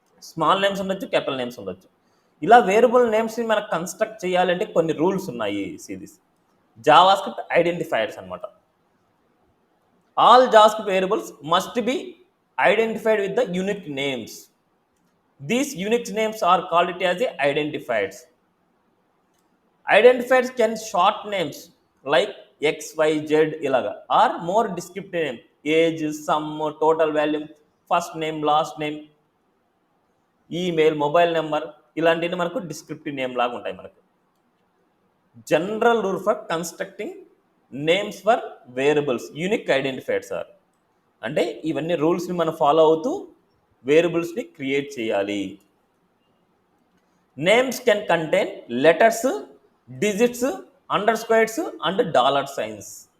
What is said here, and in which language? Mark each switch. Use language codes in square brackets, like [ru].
[te] Small names ఉండొచ్చు, capital names ఉండొచ్చు. ఇలా వేరియబుల్ నేమ్స్ని మనకు కన్స్ట్రక్ట్ చేయాలంటే కొన్ని రూల్స్ ఉన్నాయి. [en] Series JavaScript identifiers అనమాట. All JavaScript variables must be identified with the unique names. These unique names are called it as a identifiers. Identifiers can short names like XYZ ilaga, or more descriptive name, age, sum, total value, first name, last name, email, mobile number, [te] ఇలాంటివి మనకు descriptive name లాగా ఉంటాయి. మనకు [en] general rule for constructing names for variables unique identifiers are, [te] అంటే ఇవన్నీ రూల్స్ని మనం follow అవుతూ వేరియబుల్స్ని క్రియేట్ చేయాలి. [en] Names can contain letters, digits, underscores and dollar signs.